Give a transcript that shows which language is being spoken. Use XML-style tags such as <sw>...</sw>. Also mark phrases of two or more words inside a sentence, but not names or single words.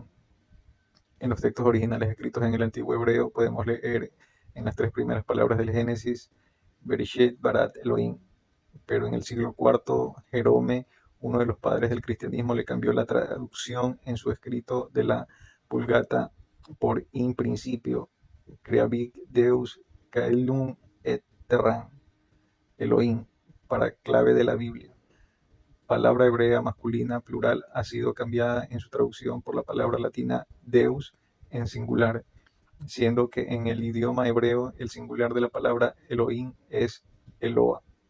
<es>En los textos originales escritos en el antiguo hebreo podemos leer en las tres primeras palabras del Génesis,</es> <he>בראשית ברא אלהים,</he> <es>pero en el siglo IV, Jerome, uno de los padres del cristianismo, le cambió la traducción en su escrito de la Vulgata por</es> <la>in principio, creavit Deus caelum et terram,</la> <es>Elohim, para clave de la Biblia. Palabra hebrea masculina plural ha sido cambiada en su traducción por la palabra latina Deus en singular, siendo que en el idioma hebreo el singular de la palabra Elohim es Eloah.</es>